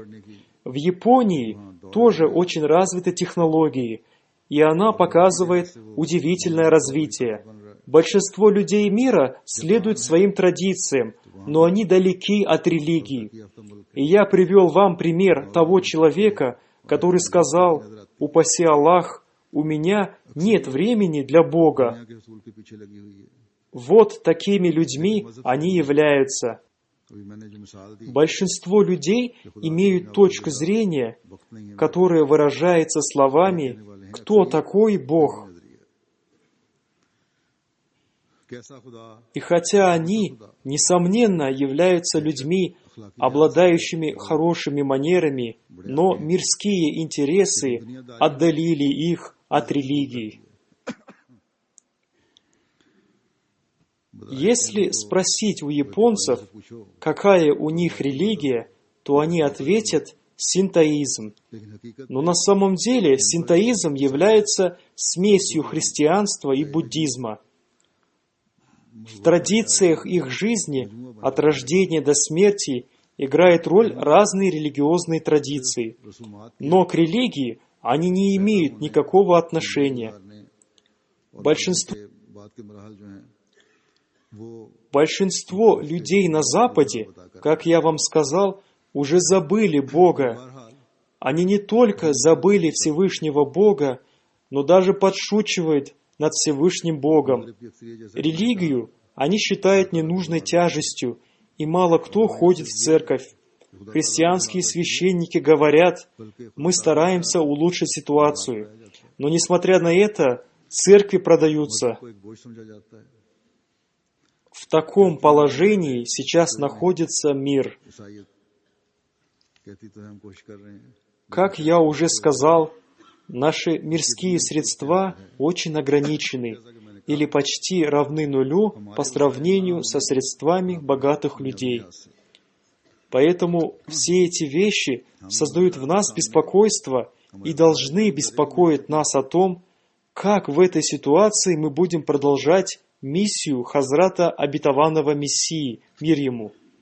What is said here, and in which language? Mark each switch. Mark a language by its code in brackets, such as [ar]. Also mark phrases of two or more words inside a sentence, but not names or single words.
[ru] В Японии тоже очень развиты технологии, и она показывает удивительное развитие. Большинство людей мира следует своим традициям, но они далеки от религии. И я привел вам пример того человека, который сказал: «Упаси Аллах, у меня нет времени для Бога». [ur] دنیا کے رسول کے پیچھے لگی ہوئی ہے [ru] Вот такими людьми они являются. [ur] ابھی میں نے جو مثال دی [ru] Большинство людей имеют точку зрения, которая выражается словами «Кто такой Бог?». [ur] کیسا خدا [ru] И хотя они, несомненно, являются людьми, обладающими хорошими манерами, но мирские интересы отдалили их от религии. Если спросить у японцев, какая у них религия, то они ответят «синтоизм». [ur] لیکن حقیقت [ru] Но на самом деле синтоизм является смесью христианства и буддизма. В традициях их жизни от рождения до смерти играет роль разные религиозные традиции, रसूमात но к религии они не имеют никакого отношения. और Большинство [ur] بات کے مراحل جو ہیں وہ [ru] Большинство людей на Западе, как я вам сказал, уже забыли Бога. बहरहाल Они не только забыли Всевышнего Бога, но даже подшучивают над Всевышним Богом. [ur] کی اکثریت جیسے [ru] Религию они считают ненужной тяжестью, и мало кто ходит в церковь. Христианские священники говорят, мы стараемся улучшить ситуацию. Но несмотря на это, церкви продаются. [ur] کو ایک بوجھ سمجھا جاتا ہے [ru] В таком положении сейчас находится мир. [ur] عیسائیت کہتی تو ہے ہم کوشش کر رہے ہیں [ru] Как я уже сказал, наши мирские средства очень ограничены или почти равны нулю по сравнению со средствами богатых людей. Поэтому все эти вещи создают в нас беспокойство и должны беспокоить нас о том, как в этой ситуации мы будем продолжать миссию Хазрата Обетованного Мессии, мир ему.